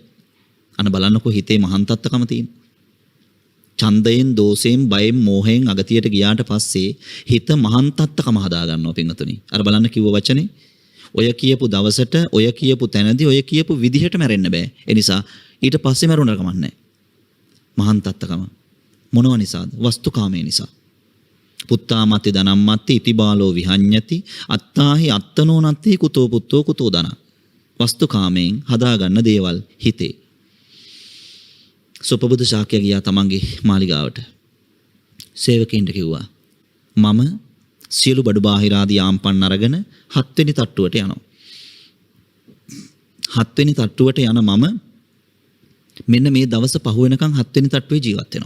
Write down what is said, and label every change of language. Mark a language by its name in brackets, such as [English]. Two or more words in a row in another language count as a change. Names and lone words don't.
[Sinhala] අන්න බලන්නකෝ හිතේ මහන්තත්කම තියෙන. ඡන්දයෙන් දෝෂයෙන් බයෙන් මෝහයෙන් අගතියට ගියාට පස්සේ හිත මහන්තත්කම හදා ගන්නවා පින්වතුනි. අර බලන්න කිව්ව වචනේ ඔය කියපු දවසට ඔය කියපු තැනදී ඔය කියපු විදිහට මැරෙන්න බෑ. ඒ නිසා ඊට පස්සේ මැරුණට කමක් නැහැ. මහන්තත්කම මොනව නිසාද? වස්තුකාමයේ නිසා. [Pali] පුත්තාමත්ති ධනම්මත්ති ඉතිබාලෝ විහඤ්ඤති අත්තාහි අත්තනෝ නත්ති කුතෝ පුත්තෝ කුතෝ ධන. [Sinhala] වස්තුකාමයෙන් හදාගන්න දේවල් හිතේ. සුපබුද්ධ ශාක්‍ය ගියා තමන්ගේ මාලිගාවට. සේවකයින්ට කිව්වා මම සියලු බඩු බාහිර ආදී ආම්පන් අරගෙන 7 වෙනි තට්ටුවට යනවා. 7 වෙනි තට්ටුවට යන මම මෙන්න මේ දවස පහ වෙනකන් 7 වෙනි තට්ටුවේ ජීවත් වෙනවා.